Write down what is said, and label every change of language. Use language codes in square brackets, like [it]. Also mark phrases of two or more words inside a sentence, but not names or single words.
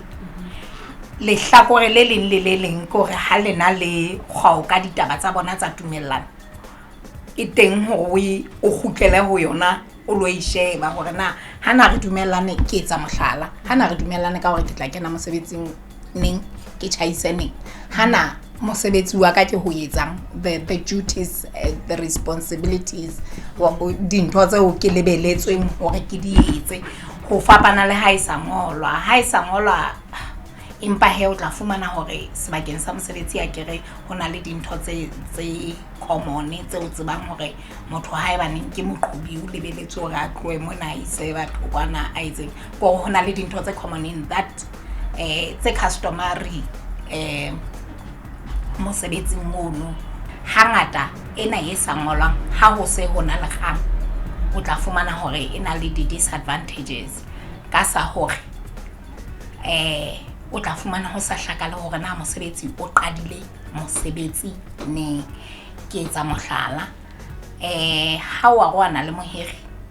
[st] Le hlakore le leng le le leng kore ha lena le kgwao ka ditaba tsa bona tsa tumellano, e teng hore o kgutlele ho yona o lo isheba hore na hana re dumellane ke etsa mohlala, hana re dumellane ka hore ke tla kena mosebetsing neng ke tjhaise neng, hana mosebetsi wa ka ke ho etsang, [en] the duties, the responsibilities, [st] dintho tseo ke lebeletsweng hore ke di etse, ho fapana le ha e sa ngolwa. Empa he o tla fumana hore sebakeng sa mosebetsi a kere ho na le dintho tse common tseo tsebang hore motho ha eba neng ke moqobi o lebeletswe hore a tloe mona ise batho kwana a itseng go ho na le dintho tse common [en] in that [st] tse customary mosebetsing mono. Hangata ena e sa ngolwang ha ho se ho na le kgang, o tla fumana hore e na le disadvantages ka sa hore o tla fumana ho sa hlakale hore na mosebetsi o qadile mosebetsi ne ke etsa mohlala ha wa rwana le mohiri